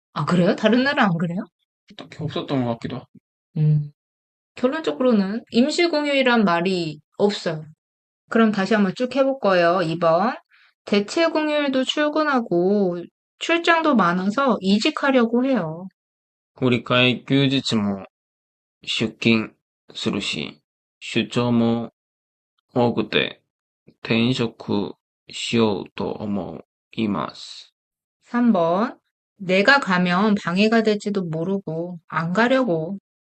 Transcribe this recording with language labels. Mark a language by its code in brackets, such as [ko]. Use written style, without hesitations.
[ko] 아, 그래요? 다른 나라 안 그래요? 딱히 없었던 것 같기도 하고. 음. 결론적으로는 임시공휴일이란 말이 없어요. 그럼 다시 한번 쭉 해볼 거예요. 2번. 대체공휴일도 출근하고 출장도 많아서 이직하려고 해요. [ja] 振り替え休日も出勤するし、出張も多くて転職しようと思います。 [ko] 3번. 내가 가면 방해가 될지도 모르고 안 가려고.